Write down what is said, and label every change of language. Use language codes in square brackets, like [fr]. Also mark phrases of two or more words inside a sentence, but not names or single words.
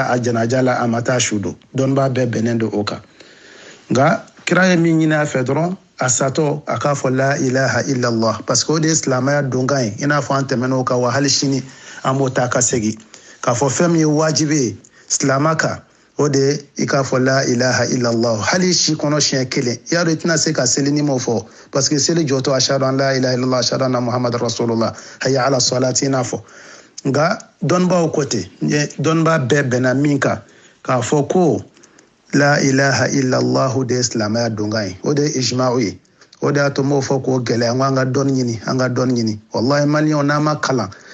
[bm] a janaja la a ma taa su don dɔnnibaa bɛɛ bɛnnen don o kan nka kira ye min ɲini a fɛ dɔrɔn a satɔ a k'a fɔ [ar] لا إله إلا الله [fr] parce que [bm] o de ye silamɛya donkan ye i n'a fɔ an tɛmɛn'o kan wa hali sini an b'o ta ka segin k'a fɔ fɛn min ye wajibi ye silama kan o de ye i k'a fɔ [ar] لا إله إلا الله [bm] hali si kɔnɔ siɲɛ kelen i y'a dɔn i tɛna se ka seli ni m'o fɔ [fr] parce que [bm] seli jɔtɔ [ar] أشهد أن لا إله إلا الله أشهد أن محمدا رسول الله حي على الصلاة [bm] i n'a fɔ nka dɔnnibaaw ko ten dɔnnibaa bɛɛ bɛnna min kan k'a fɔ ko [ar] لا إله إلا الله [bm] de ye silamɛya donkan ye o de ye ijma'u ye o de y'a to n b'o fɔ k'o gɛlɛya n ko an ka dɔnni ɲini wallahi maliyɛnw n'an ma kalan